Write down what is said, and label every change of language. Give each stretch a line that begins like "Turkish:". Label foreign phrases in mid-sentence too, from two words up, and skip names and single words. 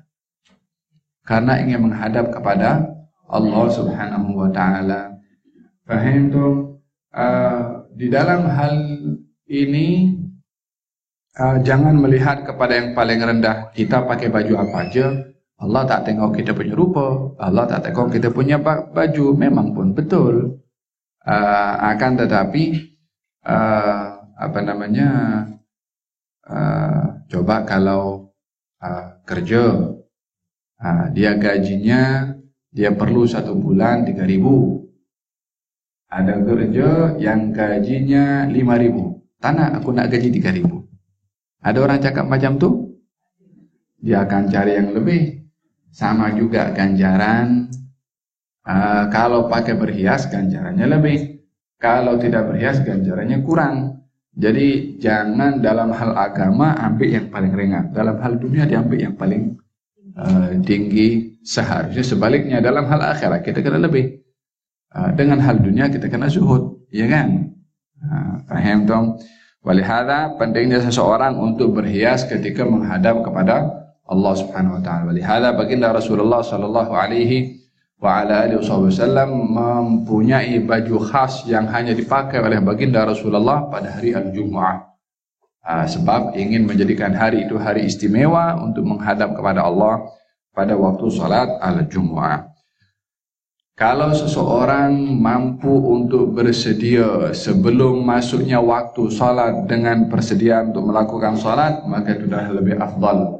Malay: Karena ingin menghadap kepada Allah
Arabic: سبحانه وتعالى.
Malay: Fahim tuh, di dalam hal ini jangan melihat kepada yang paling rendah.
Indonesian: Kita pakai baju apa aja,
Malay: Allah tak tengok kita punya rupa, Allah tak tengok kita punya baju. Memang pun betul. Akan tetapi coba kalau kerja, dia gajinya dia perlu 1 bulan 3.000. Ada kerja yang gajinya 5.000. Tanah aku nak gaji 3.000. Ada orang cakap macam tu, dia akan cari yang lebih. Sama juga ganjaran. Kalau pakai berhias ganjarannya lebih. Kalau tidak berhias ganjarannya kurang. Jadi jangan dalam hal agama ambil yang paling ringan, dalam hal dunia diambil yang paling tinggi. Seharusnya sebaliknya, dalam hal akhirat kita kena lebih, dengan hal dunia kita kena zuhud, ya kan?
Indonesian: Paham dong?
Malay: Walihada pentingnya seseorang untuk berhias ketika menghadap kepada Allah
Arabic: سبحانه وتعالى.
Malay: Walihada baginda Rasulullah
Arabic: صلى الله عليه وعلى آله وسلم
Malay: mempunyai baju khas yang hanya dipakai oleh baginda Rasulullah pada hari Al-Jumu'ah. Sebab ingin menjadikan hari itu hari istimewa untuk menghadap kepada Allah pada waktu salat Al-Jumu'ah. Kalau seseorang mampu untuk bersedia sebelum masuknya waktu salat dengan persediaan untuk melakukan salat, maka itu sudah lebih afdal.